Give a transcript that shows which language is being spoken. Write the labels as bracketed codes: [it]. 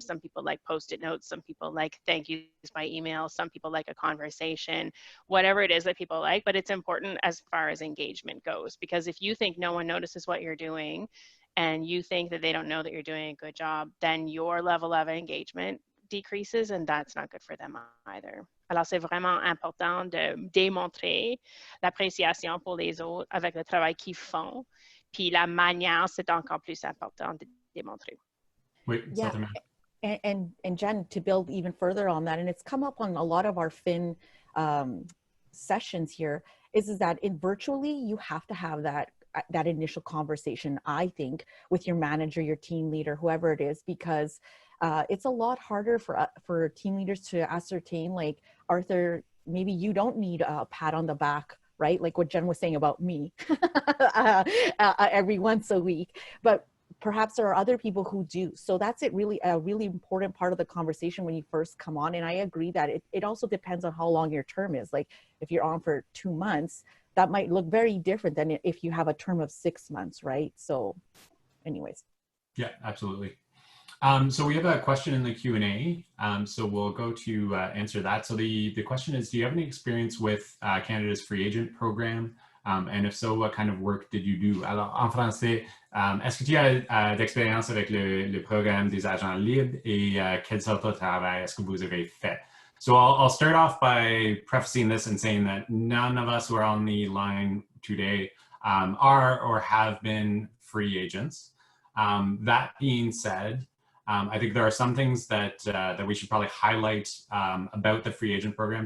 [en] Some people like post-it notes, some people like thank yous by email, some people like a conversation, whatever it is that people like, but it's important as far as engagement goes, because if you think no one notices what you're doing, and you think that they don't know that you're doing a good job, then your level of engagement decreases, and that's not good for them either. [fr] Alors, c'est vraiment important de démontrer l'appréciation pour les autres avec le travail qu'ils font. Puis la manière, c'est encore plus important de démontrer. [en] Wait, Yeah. And Jen, to build even further on that, and it's come up on a lot of our FYN sessions here, is that virtually you have to have that initial conversation, I think, with your manager, your team leader, whoever it is, because it's a lot harder for team leaders to ascertain, like, Arthur, maybe you don't need a pat on the back right? Like what Jen was saying about me every once a week. But perhaps there are other people who do. So that's a really important part of the conversation when you first come on. And I agree that it also depends on how long your term is. Like if you're on for 2 months, that might look very different than if you have a term of 6 months, right? So anyways. Yeah, absolutely. So we have a question in the Q&A. So we'll go to answer that. So the question is, do you have any experience with Canada's free agent program? And if so, what kind of work did you do? [fr] Alors, en français, est-ce que tu as d'expérience avec le programme des agents libres et quelle sorte de travail est-ce que vous avez fait? [en] So I'll start off by prefacing this and saying that none of us who are on the line today are or have been free agents. That being said, I think there are some things that we should probably highlight about the free agent program.